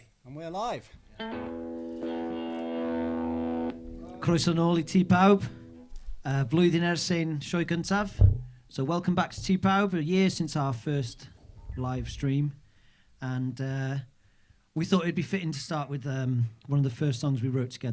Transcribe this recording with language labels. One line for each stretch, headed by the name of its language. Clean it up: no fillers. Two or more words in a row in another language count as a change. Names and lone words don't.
English: And we're live.
Welsh: Croeso nôl I Tŷ Pawb. Flwyddyn Sain sioe gyntaf.
English: So welcome back to Tŷ Pawb. A year since our first live stream. And we thought it'd be fitting to start with one of the first songs we wrote together.